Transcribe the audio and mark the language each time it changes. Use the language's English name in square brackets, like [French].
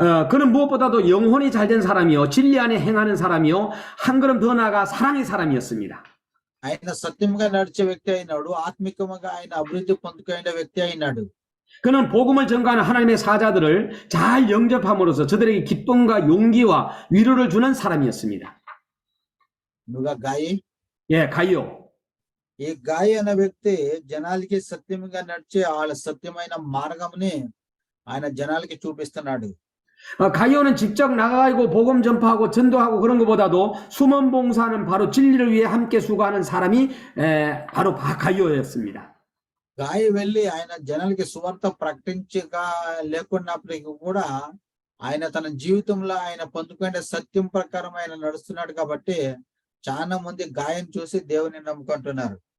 [Korean] 그는 무엇보다도 영혼이 잘된 사람이요 진리 안에 행하는 사람이요 한 걸음 더 나아가 사랑의 사람이었습니다. [Telugu] ఆయన సత్యంగా నడిచే వ్యక్తి అయినాడు. ఆత్మికంగా ఆయన అభివృద్ధి పొందుకున్న వ్యక్తి అయినాడు. [Korean] 그는 복음을 전가하는 하나님의 사자들을 잘 영접함으로써 저들에게 기쁨과 용기와 위로를 주는 사람이었습니다. 누가 가이? 예, 가이오. [Telugu] ఈ గాయి అనే వ్యక్తి జనాలకి సత్యంగా నడిచే వాళ్ళ సత్యమైన మార్గంని ఆయన జనాలకి చూపిస్తున్నాడు. [Korean] 가이오는 직접 나가고 복음 전파하고 전도하고 그런 것보다도 수먼 봉사는 바로 진리를 위해 함께 수고하는 사람이 바로 가이오였습니다. [Telugu] గాయి వెళ్ళి ఆయన జనాలకి సువార్త ప్రకటించగా లేకున్నప్పటికీ కూడా ఆయన తన జీవితంలో ఆయన పొందుకునే సత్యం ప్రకారం ఆయన నడుస్తున్నాడు కాబట్టి చాలా మంది గాయం చూసి దేవుని నమ్ముకుంటున్నారు.